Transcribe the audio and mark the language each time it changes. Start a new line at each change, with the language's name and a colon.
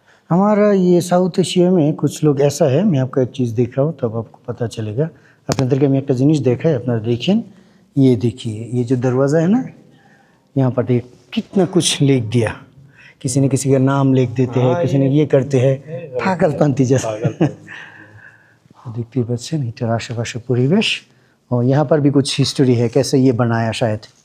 Hindi: हमारा ये south Asia में कुछ लोग ऐसा है, मैं आपको एक चीज़ दिख रहा हूँ तब आपको पता चलेगा।
Bangla: আপনাদেরকে আমি একটা জিনিস দেখাই, আপনারা देखें।
Hindi: ये देखिए ये जो दरवाज़ा है ना, यहाँ पर देखिए कितना कुछ लिख दिया। किसी ने किसी का नाम लिख देते हैं, किसी ने ये करते हैं, पागलपंती जैसा। देखते बच्चे इटार आशेपाशे परिवेश। और यहाँ पर भी कुछ हिस्ट्री है कैसे ये बनाया शायद।